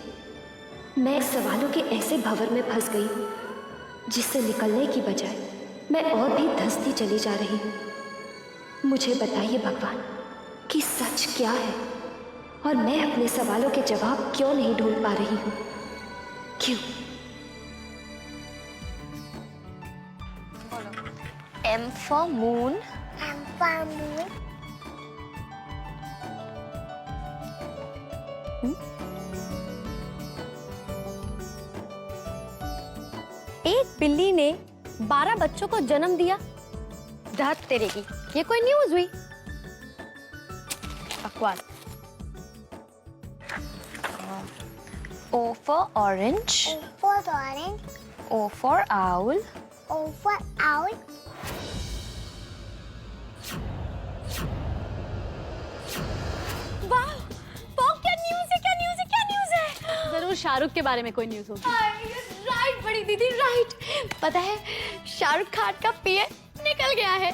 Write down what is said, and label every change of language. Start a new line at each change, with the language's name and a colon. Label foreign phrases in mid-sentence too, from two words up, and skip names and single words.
Hindi: मैं सवालों के ऐसे भंवर में फंस गई हूँ जिससे निकलने की बजाय मैं और भी धंसती चली जा रही हूँ। मुझे बताइए भगवान कि सच क्या है और मैं अपने सवालों के जवाब क्यों नहीं ढूंढ पा रही हूँ? क्यों?
English: M for moon. M for moon.
Hindi: एक बिल्ली ने 12 बच्चों को जन्म दिया। धत तेरे की, ये कोई न्यूज़ हुई? बकवास।
English: O for orange. O for orange. O for owl. O for owl.
Hindi: वाह, क्या न्यूज़ है, क्या न्यूज़ है, क्या न्यूज़ है? जरूर शाहरुख के बारे में कोई न्यूज़ होगी। राइट बड़ी दीदी, राइट। पता है शाहरुख खान का पीए निकल गया है।